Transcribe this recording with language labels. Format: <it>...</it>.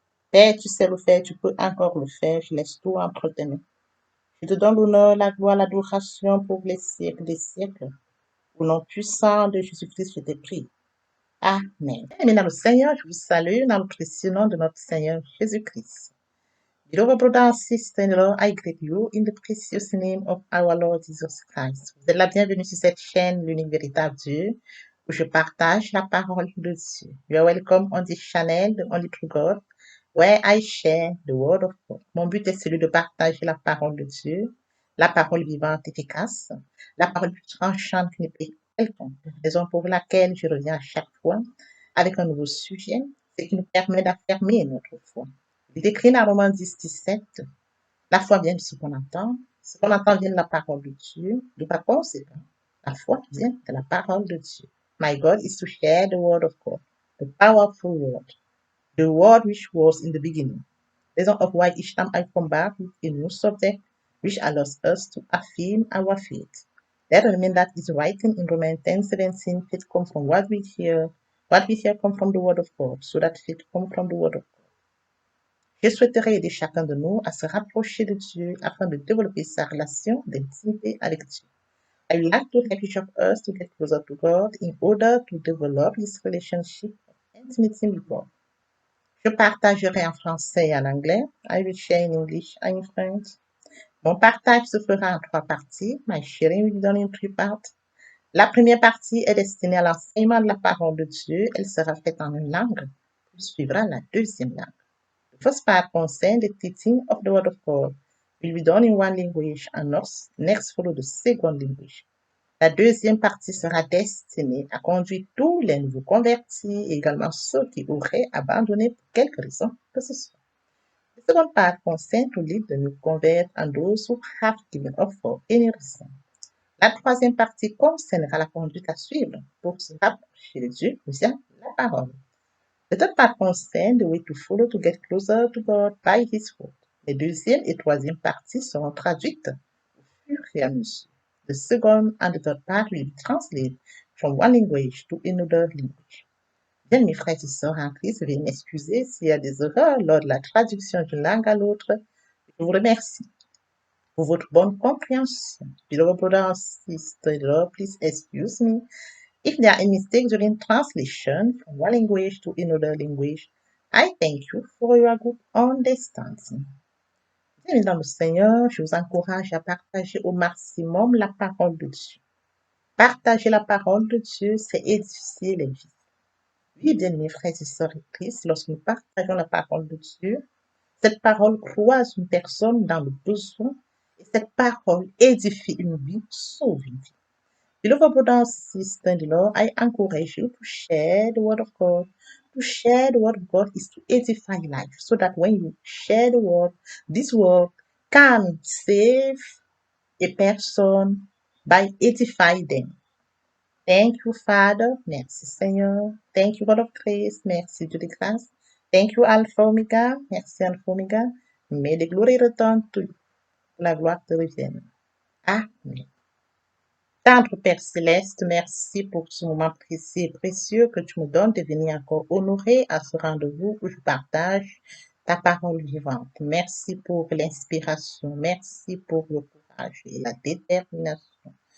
<fr>Père, tu sais le faire, tu peux encore le faire, je laisse tout entre tes mains. Je te donne l'honneur, la gloire, l'adoration pour les siècles des siècles. Au nom puissant de Jésus-Christ, je te prie. Amen. Amen dans le Seigneur, je vous salue dans le précieux nom de notre Seigneur Jésus-Christ.</fr> <en>Beloved brothers and sisters in the Lord, I greet you in the precious name of our Lord Jesus Christ.</en> <fr>Vous êtes la bienvenue sur cette chaîne, l'unique véritable Dieu, où je partage la parole de Dieu.</fr> <en>You are welcome on this channel, the only true God, where I share the word of God.</en> <fr>Mon but est celui de partager la parole de Dieu, la parole vivante efficace, la parole plus tranchante qu'une épée quelconque, raison pour laquelle je reviens à chaque fois avec un nouveau sujet, ce qui nous permet d'affirmer notre foi. Il décrit dans Romains 10, 17, la foi vient de ce qu'on entend vient de la parole de Dieu, de par conséquent, la foi vient de la parole de Dieu.</fr> <en>My God is to share the word of God, the powerful word, the word which was in the beginning. Reason of why each time I come back with a new subject which allows us to affirm our faith. That remains that is written in Romans 10, 17, faith comes from what we hear comes from the word of God, so that faith comes from the word of God.</en> <fr>Je souhaiterais aider chacun de nous à se rapprocher de Dieu afin de développer sa relation d'intimité avec Dieu.</fr> <en>I would like to help each of us to get closer to God in order to develop his relationship of intimacy with God.</en> <fr>Je partagerai en français et en anglais.</fr> <en>I will share in English and in French.</en> <fr>Mon partage se fera en 3 parties.</fr> <en>My sharing will be done in 3 parts.</en> <fr>La première partie est destinée à l'enseignement de la parole de Dieu. Elle sera faite en une langue, puis suivra la deuxième langue.</fr> <en>The first part concerns the teaching of the Word of God. It will be done in one language and next follow the second language.</en> <fr>La deuxième partie sera destinée à conduire tous les nouveaux convertis et également ceux qui auraient abandonné pour quelque raison que ce soit.</fr> <en>The second part concerns to lead the new converts and those who have given up for any reason.</en> <fr>La troisième partie concernera la conduite à suivre pour se rapprocher de Dieu via la parole.</fr> <en>The third part concerns the way to follow to get closer to God by His word.</en> <fr>Les deuxième et troisième parties seront traduites au fur et à mesure.</fr> <en>The second and the third part will be translated from one language to another language.</en> <fr>Bien, mes frères et sœurs en Christ, veuillez m'excuser s'il y a des erreurs lors de la traduction d'une langue à l'autre. Je vous remercie pour votre bonne compréhension.</fr> <en>Beloved brothers and sisters, please excuse me if there are any mistakes during translation from one language to another language. I thank you for your good understanding.</en> <fr>Bien, dans le Seigneur, je vous encourage à partager au maximum la parole de Dieu. Partager la parole de Dieu, c'est édifier les vies. Oui, bien, mes frères et sœurs et Christ, lorsque nous partageons la parole de Dieu, cette parole croise une personne dans le besoin et cette parole édifie une vie, sauve une vie.</fr> <en>Beloved brothers and sisters in the Lord, I encourage you to share the word of God to share the word of God is to edify life, so that when you share the word, this word can save a person by edifying them. Thank you, Father.</en> <fr>Merci, Seigneur.</fr> <en>Thank you, God of grace.</en> <fr>Merci, Dieu de grâce.</fr> <en>Thank you, Alpha Omega.</en> <fr>Merci, Alpha Omega. Mais les glories retournent</fr> <en>to you.</en> <fr>La gloire te revienne. Amen. Tendre Père Céleste, merci pour ce moment précieux et précieux que tu me donnes de venir encore honorer à ce rendez-vous où je partage ta parole vivante. Merci pour l'inspiration. Merci pour le courage et la détermination.</fr>